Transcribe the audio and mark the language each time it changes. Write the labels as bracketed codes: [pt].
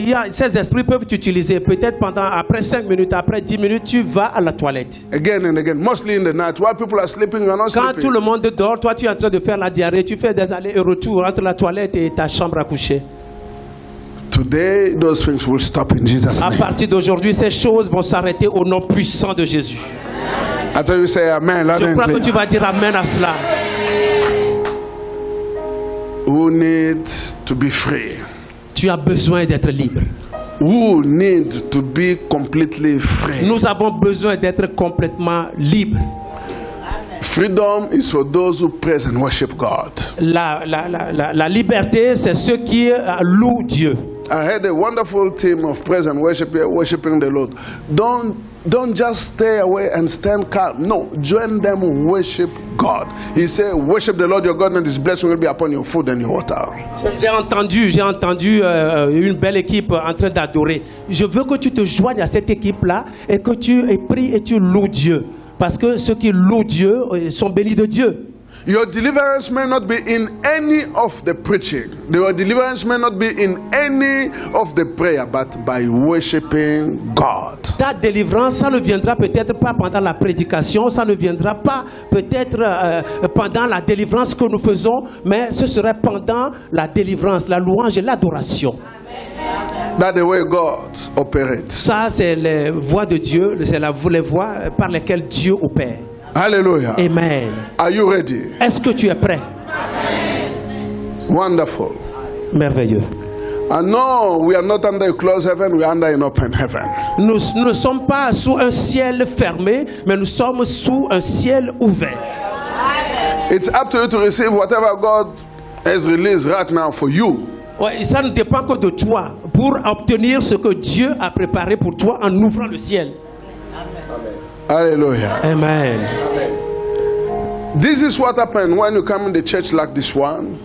[fr] Ces esprits peuvent t'utiliser. Peut-être après 5 minutes, après 10 minutes, tu vas à la toilette. [en] Again and again, mostly in the night. While people are sleeping, you are not [fr] Quand [en] sleeping. [fr] tout le monde dort, toi tu es en train de faire la diarrhée. Tu fais des allers et retours entre la toilette et ta chambre à coucher. [en] Today, those things will stop in Jesus' [fr] À [en] name. [fr] partir d'aujourd'hui, ces choses vont s'arrêter au nom puissant de Jésus. [en] I thought you say amen. Loud [fr] Je [en] and [fr] crois que [en] clear. [fr] tu vas dire amen à cela. [en] Who need to be free? [fr] Tu as besoin d'être libre. [en] Who need to be completely free? [fr] Nous avons besoin d'être complètement libres. [en] Freedom is for those who praise and worship God. [fr] La liberté, c'est ceux qui louent Dieu. [en] I had a wonderful team of praise and worship here, worshiping the Lord. Don't just stay away and stand calm. No, join them, worship God. He said, worship the Lord your God, and His blessing will be upon your food and your water. [fr] J'ai entendu une belle équipe en train d'adorer. Je veux que tu te joignes à cette équipe-là et que tu pries et tu loues Dieu. Parce que ceux qui louent Dieu sont bénis de Dieu. [en] Your deliverance may not be in any of the preaching. Your deliverance may not be in any of the prayer, but by worshiping God. [fr] Ta délivrance, ça ne viendra peut-être pas pendant la prédication, ça ne viendra pas peut-être pendant la délivrance que nous faisons, mais ce serait pendant la délivrance, la louange et l'adoration. [en] That's the way God operates. [fr] Ça, c'est les voies de Dieu, c'est les voies par lesquelles Dieu opère. Hallelujah. Amen. [en] Are you ready? [fr] Est-ce que tu es prêt? [en] Wonderful. [fr] Merveilleux. [en] I know we are not under a closed heaven, we are under an open heaven. [fr] Nous ne sommes pas sous un ciel fermé, mais nous sommes sous un ciel ouvert. [en] It's up to you to receive whatever God has released right now for you. [fr] Ouais, ça ne dépend que de toi pour obtenir ce que Dieu a préparé pour toi en ouvrant le ciel. Hallelujah. Amen. [en] This is what happened when you come in the church like this one.